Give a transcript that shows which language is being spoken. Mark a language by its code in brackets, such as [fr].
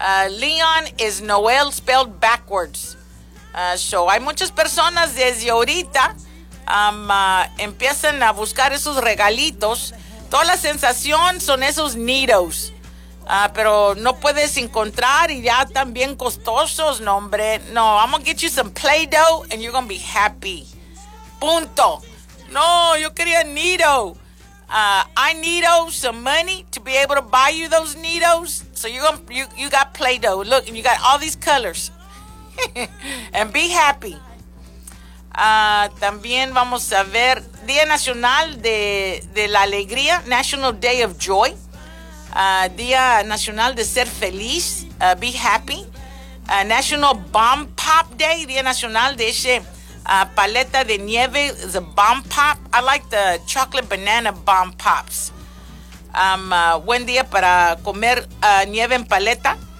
[en] Leon is Noel spelled backwards. [es] Hay muchas personas desde ahorita empiezan a buscar esos regalitos. Toda la sensación son esos needles. Pero no puedes encontrar y ya están bien costosos, no hombre. [en] No, I'm gonna get you some Play-Doh and you're gonna be happy. Punto. [es] No, yo quería [en] needles. I need some money to be able to buy you those needles. So you got Play-Doh. Look, and you got all these colors. And be happy. [es] También vamos a ver Día Nacional de la Alegría, [en] National Day of Joy. [es] Día Nacional de Ser Feliz, [en] Be Happy. National Bomb Pop Day, [es] Día Nacional de ese paleta de nieve, [en] the Bomb Pop. I like the chocolate banana Bomb Pops. [es] Buen día para comer nieve en paleta.